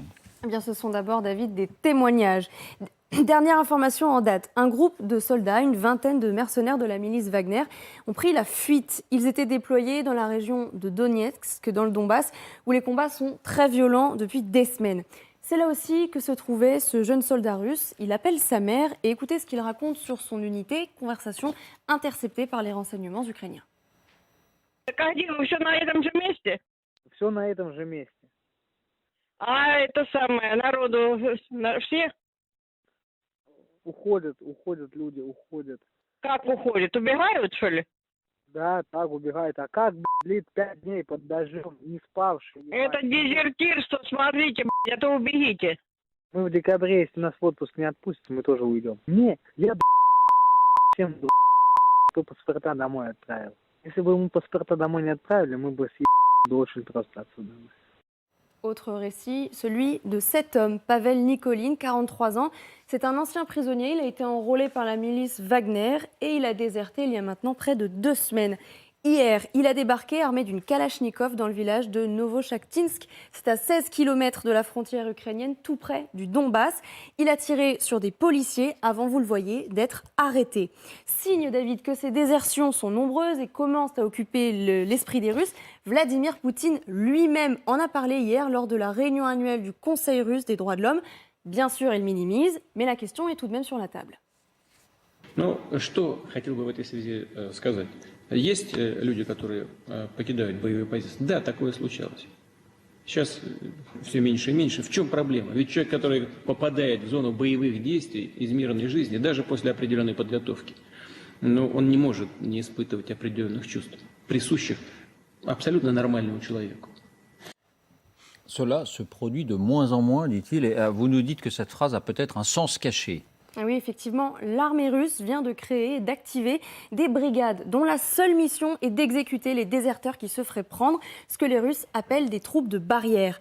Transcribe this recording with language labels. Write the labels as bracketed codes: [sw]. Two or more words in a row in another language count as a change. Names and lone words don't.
[fr] Eh bien, ce sont d'abord, David, des témoignages. Dernière information en date, un groupe de soldats, une vingtaine de mercenaires de la milice Wagner, ont pris la fuite. Ils étaient déployés dans la région de Donetsk, dans le Donbass, où les combats sont très violents depuis des semaines. C'est là aussi que se trouvait ce jeune soldat russe. Il appelle sa mère et écoutez ce qu'il raconte sur son unité, conversation interceptée par les renseignements ukrainiens. [ru] Все на этом же месте. А это самое, народу все? Уходят люди, уходят. Как уходят? Убегают, что ли? Да, так убегают. А как, блин, 5 дней под дождем, не спавшие? Это дезертирство, смотрите, блядь, это убегите. Мы в декабре, если нас в отпуск не отпустят, мы тоже уйдем. Не, я, всем, кто паспорта домой отправил. Если бы мы паспорта домой не отправили, мы бы съебали очень просто отсюда. [fr] Autre récit, celui de cet homme, Pavel Nikolin, 43 ans. C'est un ancien prisonnier, il a été enrôlé par la milice Wagner et il a déserté il y a maintenant près de 2 semaines. Hier, il a débarqué armé d'une Kalachnikov dans le village de Novochakhtinsk. C'est à 16 km de la frontière ukrainienne, tout près du Donbass. Il a tiré sur des policiers avant, vous le voyez, d'être arrêté. Signe, David, que ces désertions sont nombreuses et commencent à occuper l'esprit des Russes. Vladimir Poutine lui-même en a parlé hier lors de la réunion annuelle du Conseil russe des droits de l'homme. Bien sûr, il minimise, mais la question est tout de même sur la table. [ru] Ну, что хотел бы в этой связи сказать? Есть люди, которые покидают боевые позиции. Да, такое случалось. Сейчас все меньше и меньше. В чем проблема? Ведь человек, который попадает в зону боевых действий из мирной жизни, даже после определенной подготовки, но он не может не испытывать определенных чувств, присущих абсолютно нормальному человеку. [fr] Cela se produit de moins en moins, dit-il, et vous nous dites que cette phrase a peut-être un sens caché. Ah oui, effectivement, l'armée russe vient de créer et d'activer des brigades dont la seule mission est d'exécuter les déserteurs qui se feraient prendre, ce que les Russes appellent des troupes de barrière.